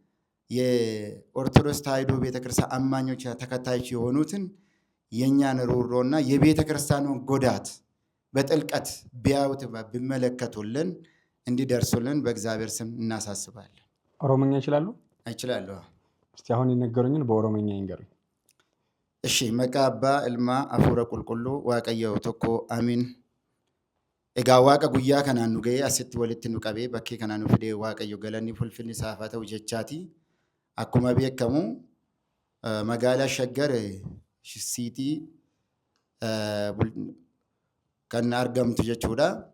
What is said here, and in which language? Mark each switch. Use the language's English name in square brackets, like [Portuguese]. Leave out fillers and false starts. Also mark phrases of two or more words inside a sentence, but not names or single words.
[Amharic] የኦርቶዶክስ ተዋሕዶ ቤተክርስቲያን አማኞች ተከታዮች የሆኑትን የእኛን ሩሮና የቤተክርስቲያኑን ጎዳት በጥልቀት ቢያዩት ቢመለከቱልን እንዲደርሱልን በእግዚአብሔር ስም እናሳስባለን። ኦሮምኛ ይችላሉ? አይችላለሁ። እስቲ አሁን የነገሩኝን በኦሮምኛ ይንገሩኝ። እሺ መቃ አባ እልማ አፉረ ቁልቁሉ ዋቀየው ቶኮ አሚን [Oromo] Egaa waaqa guyyaa kanaan nu ga'ee asitti walitti nu qabee bakkee kanaan nu fidee waaqayyo galanni fulfinni isaaf haa ta'u jechaati. Akkuma beekamu magaalaa Shaggar siitii kan argamtu jechuudha.